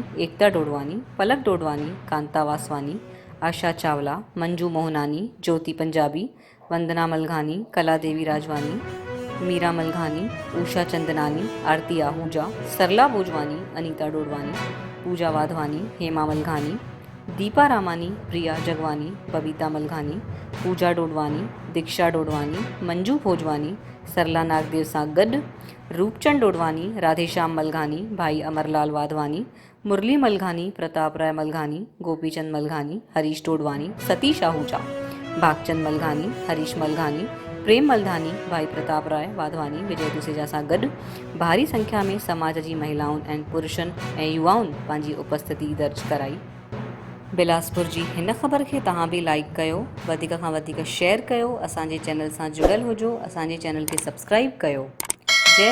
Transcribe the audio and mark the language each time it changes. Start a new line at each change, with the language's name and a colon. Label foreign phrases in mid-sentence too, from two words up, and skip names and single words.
Sindhi: एकता डोडवानी पलक डोडवानी कांता वासवानी आशा चावला मंजू मोहनानी ज्योति पंजाबी वंदना मलघानी कला देवी राजवानी मीरा मलघानी उषा चंदनानी आरती आहूजा सरला भोजवानी अनीता डोडवानी पूजा वाधवानी हेमा मलघानी दीपा रामानी प्रिया जगवानी बबीता मलघानी पूजा डोडवानी दीक्षा डोडवानी मंजू भोजवानी सरला नागदेव सां गॾु रूपचंद डोडवानी राधेश्याम मलघानी भाई अमरलाल वाधवानी मुरली मलघानी प्रताप राय मलघानी गोपीचंद मलघानी हरीश डोडवानी सतीश आहूजा भागचंद मलघानी हरीश मलघानी प्रेम मलधानी भाई प्रताप राय वाधवानी विजय दुसेजा सां गॾु भारी संख्या में समाज जी महिलाउनि ऐं पुरुषनि ऐं युवाउनि पंहिंजी उपस्थिति दर्ज कराई। बिलासपुर जी हिन ख़बर खे तव्हां बि लाइक कयो, वधीक खां वधीक शेयर कयो, असांजे चैनल सां जुड़ियल हुजो, असांजे चैनल खे सब्सक्राइब कयो।